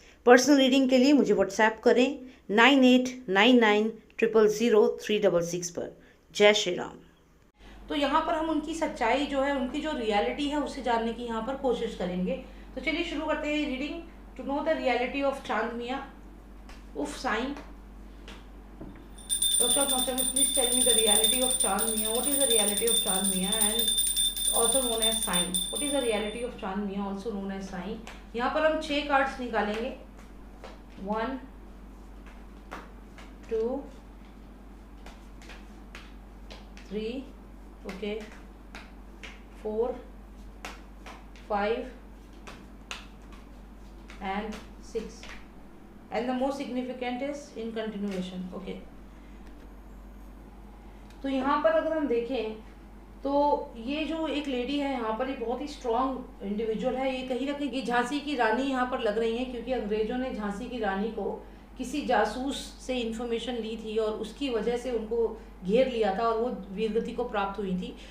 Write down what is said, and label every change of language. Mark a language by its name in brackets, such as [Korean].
[Hindi] Personal reading के लिए मुझे व्हाट्सएप करें 9899000366 पर। जय श्री राम। तो यहाँ पर हम उनकी सच्चाई जो है, उनकी जो रियलिटी है, उसे जानने की यहाँ पर कोशिश करेंगे। तो चलिए शुरू करते हैं reading. [English] to know the reality of [Hindi] चांद मियाँ उफ Sai. [English] Dr. Master, please tell me the reality of Chand Mian. What is the reality of Chand Mian and also known as Sain? What is the reality of Chand Mian, also known as Sain? [Hindi] यहाँ पर हम 6 cards निकालेंगे। [English] 1 2 3 okay 4 5 and 6 and the most significant is in continuation. Okay. [Hindi] तो यहाँ पर अगर हम देखें तो ये जो एक लेडी है यहाँ पर, ये बहुत ही स्ट्रॉन्ग इंडिविजुअल है। ये कहीं ना कहीं ये झांसी की रानी यहाँ पर लग रही है, क्योंकि अंग्रेजों ने झांसी की रानी को किसी जासूस से इन्फॉर्मेशन ली थी और उसकी वजह से उनको घेर लिया था और वो वीरगति को प्राप्त हुई थी।